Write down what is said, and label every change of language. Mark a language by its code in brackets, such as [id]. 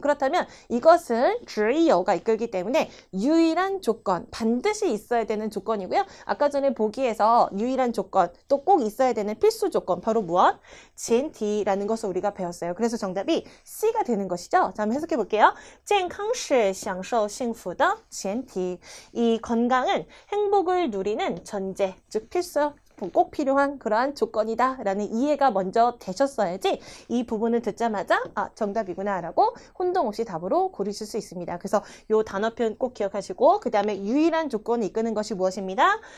[ko] 그렇다면 이것은 只有가 이끌기 때문에 유일한 조건, 반드시 있어야 되는 조건이고요. 아까 전에 보기에서 유일한 조건, 또 꼭 있어야 되는 필수 조건, 바로 무엇? 前提라는 것을 우리가 배웠어요. 그래서 정답이 C가 되는 것이죠. 자, 한번 해석해 볼게요. [zh] 健康是享受幸福的前提. [ko] 이 건강은 행복을 누리는 전제, 즉 필수, 꼭 필요한 그러한 조건이다 라는 이해가 먼저 되셨어야지 이 부분을 듣자마자 아, 정답이구나 라고 혼동 없이 답으로 고르실 수 있습니다. 그래서 이 단어 표현 꼭 기억하시고 그 다음에 유일한 조건을 이끄는 것이 무엇입니다?